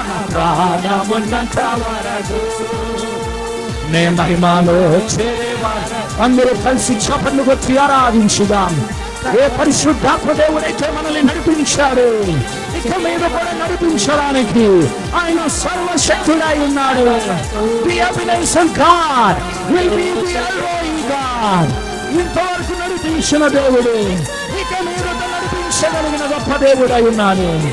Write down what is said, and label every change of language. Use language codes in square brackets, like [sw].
[te] ప్రాణమున్నంత వరకు, నే మహిమలో చేరే వరకు. అందరూ కలిసి చప్పట్లు కొట్టి ఆరాధించుదాం. ఏ పరిశుద్ధాత్మ దేవుడైతే మనల్ని నడిపించాడు, ఇక మీద కూడా నడిపించడానికి ఆయన సర్వశక్తుడై ఉన్నాడు. [en] The evidence of God will be the almighty God. [te] ఇంతవరకు నడిపించిన దేవుడు ఇక మీద నడిపించగలిగిన గొప్ప దేవుడై ఉన్నాడు.